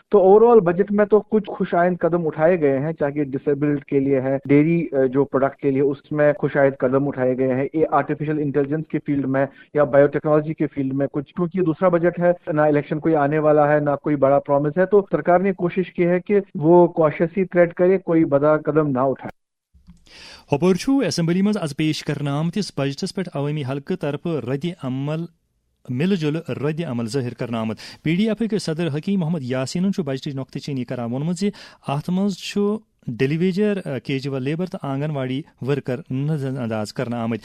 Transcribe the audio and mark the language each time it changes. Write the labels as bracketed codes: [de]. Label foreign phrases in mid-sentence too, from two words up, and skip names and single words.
[ur] تو اوور آل بجٹ میں تو کچھ خوشائند قدم اٹھائے گئے ہیں، چاہے ڈسیبلڈ کے لیے ہے، ڈیری جو پروڈکٹ کے لیے اس میں خوشائند قدم اٹھائے گئے ہیں. یہ [en] artificial intelligence [ur] کے فیلڈ میں یا [en] bio technology [ur] کے فیلڈ میں کچھ، کیونکہ یہ دوسرا بجٹ ہے، نہ الیکشن کوئی آنے والا ہے، نہ کوئی بڑا پرومس ہے، تو سرکار نے کوشش کی ہے کہ وہ کوششی ٹریڈ کرے، کوئی بڑا قدم نہ اٹھائے. [ks] ہوپور چھُ اسمبلی منٛز آز پیش کرنہٕ آمتس بجٹس پٮ۪ٹھ عوٲمی حلقہٕ طرفہٕ رد عمل مِلہٕ جُلہٕ رد عمل ظٲہر کرنہٕ آمُت. پی ڈی ایفٕکۍ صدر حکیم محمد یاسیٖنن چھُ بجٹٕچ نۄقطہٕ چینی کران ووٚنمُت زِ اتھ منٛز چھُ ڈیلیویجر [en] casual labour [ks] تہٕ آنگن واڑی ورکر نظر انداز کرنہٕ آمٕتۍ.